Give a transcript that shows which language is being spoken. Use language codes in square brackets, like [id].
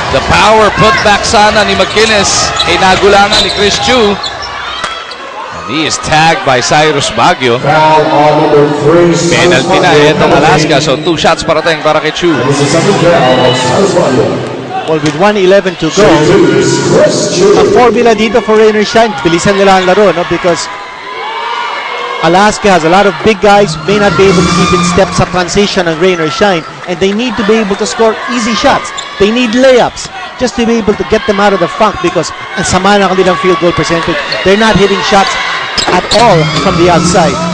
[tl] The power putback sana ni McInnes ay nagulangan ni Chris Chu. [en] And he is tagged by Cyrus Baguio. Foul on number 3, [tl] Penalty na itong Alaska, so 2 shots parating para kay Chu. [en] This is second foul, Cyrus Baguio. Well, with 1:11 to go, Chris Chu. [tl] ang formula dito for Rain or Shine, bilisan nila ang laro, no? [en] Because Alaska has a lot of big guys who may not be able to keep in step sa transition ng Rain or Shine, and they need to be able to score easy shots. They need layups just to be able to get them out of the funk because [tl] ang sama ng kanilang field goal percentage. [en] They're not hitting shots at all from the outside.